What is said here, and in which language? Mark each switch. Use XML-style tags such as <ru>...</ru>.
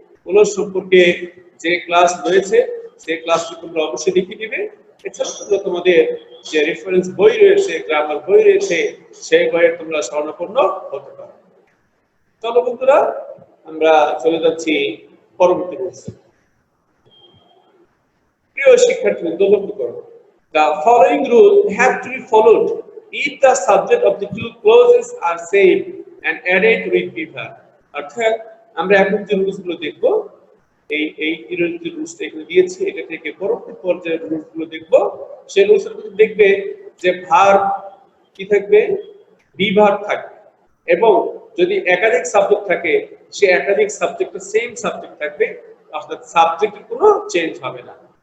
<bn>Close সম্পর্কে যে class রয়েছে সেই ক্লাসটি তোমরা অবশ্যই দেখে নিবে। এছাড়া তোমরা তোমাদের যে রেফারেন্স বই রয়েছে, গ্রামার বই রয়েছে, সেই বইয়ের তোমরা শরণাপন্ন হতে পারো। চলো বন্ধুরা, আমরা চলে যাচ্ছি পরবর্তী কোর্সে। প্রিয় শিক্ষার্থীবৃন্দ, লক্ষ্য করো,</bn> <en>the following rule have to be followed if the subject of the two clauses are same and added with verb।</en> <bn>অর্থাৎ আমরা এখন যে রুলসগুলো দেখব, এই যে রুলসটা এখানে দিয়েছি, এটা থেকে পরবর্তী পর্যায়ের রুলসগুলো দেখব। সেই রুলসের মধ্যে দেখবে যে ভার্ব কি থাকবে, বি ভার্ব থাকবে, এবং যদি একাধিক সাবজেক্ট থাকে সে একাধিক সাবজেক্টের সেম সাবজেক্ট থাকবে, অর্থাৎ সাবজেক্টের কোনো চেঞ্জ হবে না।</bn>